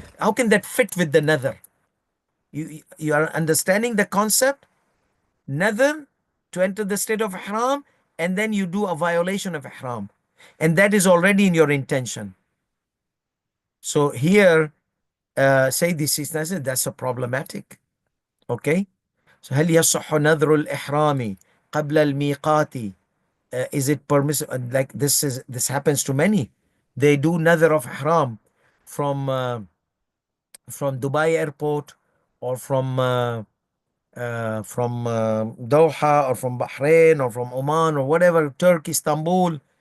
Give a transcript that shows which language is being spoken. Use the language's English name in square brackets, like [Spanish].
[English] How can that fit with the nadhr? You are understanding the concept? Nadhr to enter the state of ihram, and then you do a violation of ihram, and that is already in your intention. So here, say this is that's a problematic. Okay. So [Arabic] هل يصح نذر الإحرام قبل الميقات? [English] Is it permissible? Like this happens to many. They do nadhr of ihram from Dubai airport, or from Doha, or from Bahrain, or from Oman, or whatever, Turkey, Istanbul.